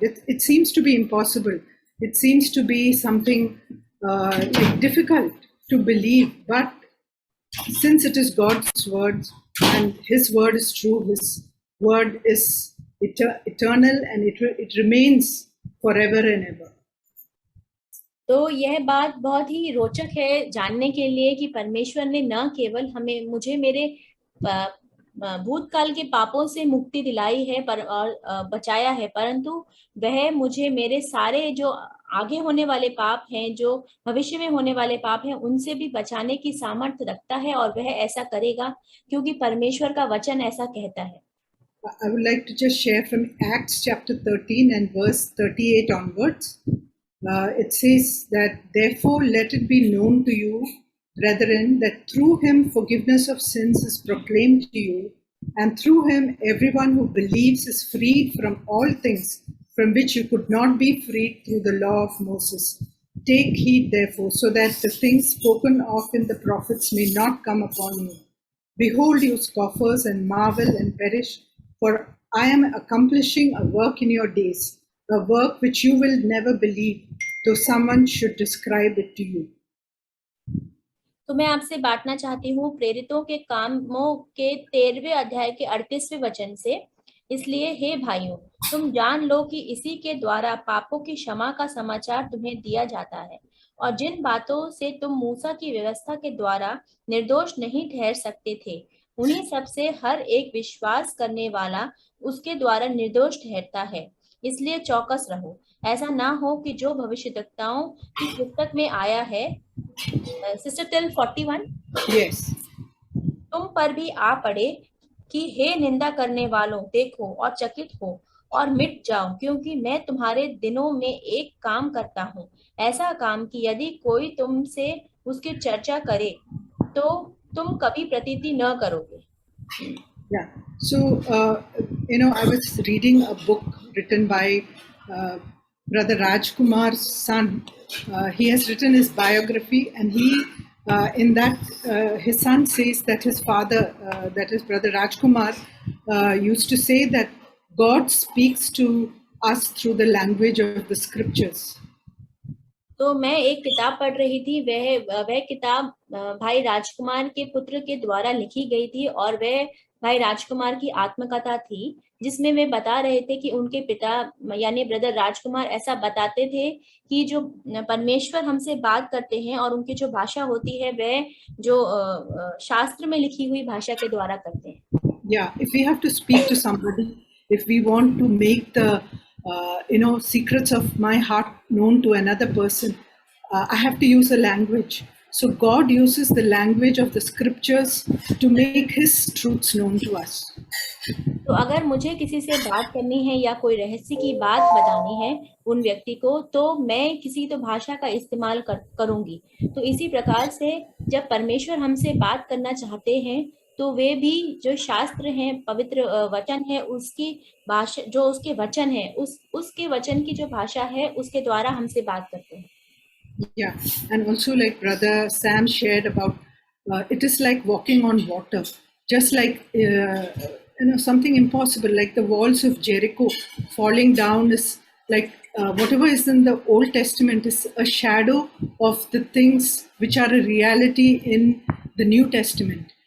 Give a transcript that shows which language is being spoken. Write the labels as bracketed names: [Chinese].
[English] It seems to be impossible. It seems to be something difficult to believe, but since it is God's word and His word is true, His word is eternal and it remains forever and ever. [Hindi] तो यह बात बहुत ही रोचक है जानने के लिए कि परमेश्वर ने न केवल मुझे मेरे भूतकाल के पापों से मुक्ति दिलाई है और बचाया है, परंतु वह मुझे मेरे सारे जो आगे होने वाले पाप हैं, जो भविष्य में होने वाले पाप हैं, उनसे भी बचाने की सामर्थ्य रखता है और वह ऐसा करेगा क्योंकि परमेश्वर का वचन ऐसा कहता है. [English] I would like to just share from Acts chapter 13 and verse 38 onwards. It says that, therefore, let it be known to you, brethren, that through him forgiveness of sins is proclaimed to you, and through him everyone who believes is freed from all things from which you could not be freed through the law of Moses. Take heed, therefore, so that the things spoken of in the prophets may not come upon you. Behold, you scoffers, and marvel and perish, for I am accomplishing a work in your days, a work which you will never believe, though someone should describe it to you. [Hindi] तो मैं आपसे बांटना चाहती हूँ प्रेरितों के कामों के 13वें अध्याय के 38वें वचन से. इसलिए हे भाइयों, तुम जान लो कि इसी के द्वारा पापों की क्षमा का समाचार तुम्हें दिया जाता है, और जिन बातों से तुम मूसा की व्यवस्था के द्वारा निर्दोष नहीं ठहर सकते थे, उन्हीं सब से हर एक विश्वास करने वाला उसके द्वारा निर्दोष ठहरता है. इसलिए चौकस रहो, ऐसा ना हो कि जो भविष्यद्वक्ताओं की पुस्तक में आया है, सिस्टर टिल 41, [English] Yes. [Hindi] तुम पर भी आ पड़े कि हे निंदा करने वालों, देखो और चकित हो और मिट जाओ, क्योंकि मैं तुम्हारे दिनों में एक काम करता हूँ, ऐसा काम कि यदि कोई तुमसे उसकी चर्चा करे तो तुम कभी प्रतीति न करोगे. [English] Yeah. So, I was reading a book written by Brother Rajkumar's son. He has written his biography, and in that, his son says that his father, that is Brother Rajkumar, used to say that God speaks to us through the language of the scriptures. तो मैं एक किताब पढ़ रही थी, वह किताब भाई राजकुमार के पुत्र के द्वारा लिखी गई थी, और वह भाई राजकुमार की आत्मकथा थी, जिसमें वे बता रहे थे कि उनके पिता यानी ब्रदर राजकुमार ऐसा बताते थे कि जो परमेश्वर हमसे बात करते हैं और उनकी जो भाषा होती है वह जो शास्त्र में लिखी हुई भाषा के द्वारा करते हैं. Yeah, if we have to speak to somebody, if we want to make the secrets of my heart known to another person, I have to use a language. So God uses the language of the scriptures to make His truths known to us. [Hindi] तो अगर मुझे किसी से बात करनी है या कोई रहस्य की बात बतानी है उन व्यक्ति को, तो मैं किसी तो भाषा का इस्तेमाल करूंगी. तो इसी प्रकार से जब परमेश्वर हमसे बात करना चाहते हैं, तो वे भी जो शास्त्र हैं, पवित्र वचन है, उसकी भाषा जो उसके वचन है, उसके वचन की जो भाषा है, उसके द्वारा हमसे बात करते हैं. [English] Yeah, and also like Brother Sam shared about, it is like walking on water, just like something impossible, like the walls of Jericho falling down is like whatever is in the Old Testament is a shadow of the things which are a reality in the New Testament.